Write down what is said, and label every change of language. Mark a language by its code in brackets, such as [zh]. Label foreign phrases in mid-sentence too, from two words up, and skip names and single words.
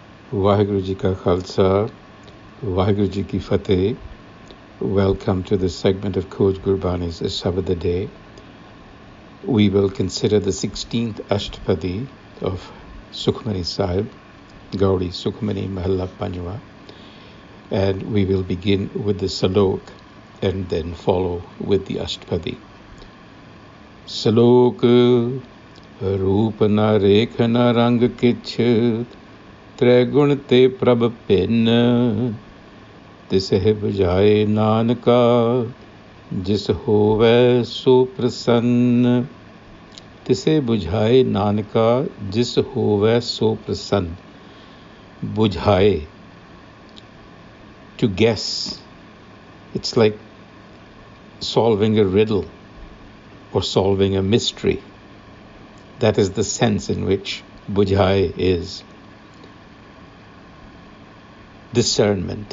[pa] ਵਾਹਿਗੁਰੂ ਜੀ ਕਾ ਖ਼ਾਲਸਾ, ਵਾਹਿਗੁਰੂ ਜੀ ਕੀ ਫ਼ਤਹਿ. [en] Welcome to this segment of Coach Gurbani's a-sabad-a-day. We will consider the 16th Ashtapadi of Sukhmani Sahib, Gaudi Sukhmani Mahalla Panjwa, and we will begin with the Salok and then follow with the Ashtapadi. [pa] ਸਲੋਕੁ ਰੂਪੁ ਨ ਰੇਖ ਨ ਰੰਗੁ ਕਿਛੁ, ਤ੍ਰਿਹੁ ਗੁਣ ਤੇ ਪ੍ਰਭ ਭਿੰਨ, ਤਿਸਹਿ ਬੁਝਾਏ ਨਾਨਕਾ, ਜਿਸੁ ਹੋਵੈ ਸੁ ਪ੍ਰਸੰਨ. ਤਿਸਹਿ ਬੁਝਾਏ ਨਾਨਕਾ, ਜਿਸੁ ਹੋਵੈ ਸੁ ਪ੍ਰਸੰਨ. Bujhaye, [en] to guess. It's like solving a riddle or solving a mystery. That is the sense in which bujhaye is. Discernment.